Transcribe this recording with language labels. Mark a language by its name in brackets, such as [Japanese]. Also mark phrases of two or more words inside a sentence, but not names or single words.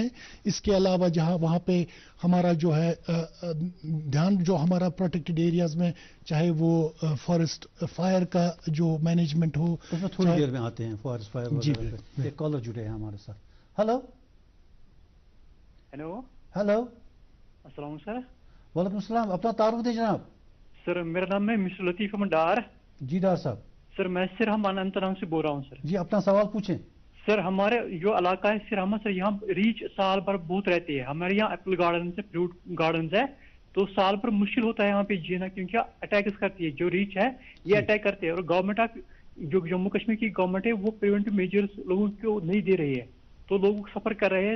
[Urdu] اس کے علاوہ جہاں وہاں پہ ہمارا جو ہے دھیان جو ہمارا [English] protected areas [Urdu] میں, چاہے وہ [English] forest fire [Urdu] کا جو مینجمنٹ ہو, اس میں تھوڑی دیر میں آتے ہیں [English] forest fire [Urdu] وغیرہ پہ. ایک کالر جڑے ہیں ہمارے ساتھ. ہلو ہیلو ہلو, السلام علیکم سر. وعلیکم السلام, اپنا تعارف دیں جناب. سر میرا نام ہے مسٹر لطیف احمد ڈار. جی ڈار صاحب. سر میں سرہم اننت ناگ سے بول رہا ہوں سر. جی اپنا سوال پوچھیں. سر ہمارے جو علاقہ ہے سرہم, سر یہاں ریچ سال بھر بہت رہتی ہے. ہمارے یہاں [English] apple gardens [Urdu] ہے, [English] fruit gardens [Urdu] ہے, تو سال بھر مشکل ہوتا ہے یہاں پہ جینا, کیونکہ اٹیکس کرتی ہے, جو ریچ ہے یہ اٹیک کرتے ہیں. اور [English] government of [Urdu] جو جموں کشمیر کی گورنمنٹ ہے وہ [English] preventive measures [Urdu] لوگوں کو نہیں دے رہی ہے, تو لوگ سفر کر رہے ہیں.